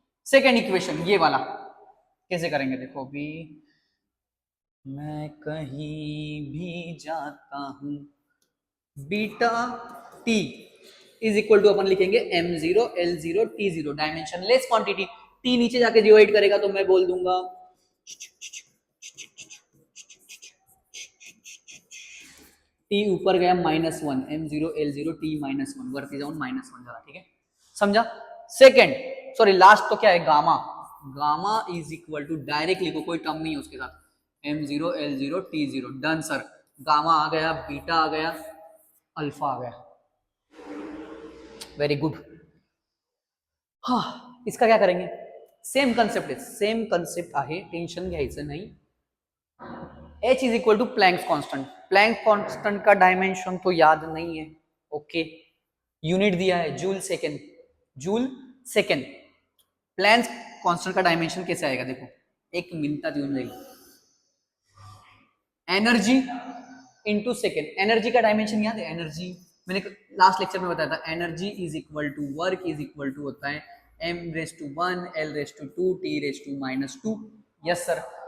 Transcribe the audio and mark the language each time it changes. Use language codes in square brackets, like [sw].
[hi] Second equation ये वाला कैसे करेंगे, देखो अभी मैं कहीं भी जाता हूं beta T is equal to अपन लिखेंगे m0 l0 t0, dimension less quantity, T नीचे जाके डिवाइड करेगा तो मैं बोल दूंगा टी ऊपर गया -1, m0 l0 t -1, work is on -1 जरा, ठीक है समझा। सेकेंड सॉरी लास्ट तो क्या है, gamma, gamma is equal to direct लिखो, कोई टर्म नहीं है उसके साथ, m0 l0 t0, done sir, gamma आ गया, बीटा आ गया, अल्फा आ गया, वेरी गुड। हाँ इसका क्या करेंगे, [mr] सेम कंसेप्ट आहे, टेंशन घ्यायचं नाही। [hi] h is equal to Planck's constant, Planck constant का डायमेंशन तो याद नहीं है, ओके यूनिट दिया है joule second, joule second, Planck's constant का डायमेंशन कैसे आएगा, देखो [mr] एक मिनटात येऊन जाईल, [hi] एनर्जी इंटू सेकेंड, एनर्जी का डायमेंशन याद है, एनर्जी मैंने लास्ट लेक्चर में बताया था, energy is equal to work is equal to होता है m⁻1 l⁻2 t⁻², yes sir.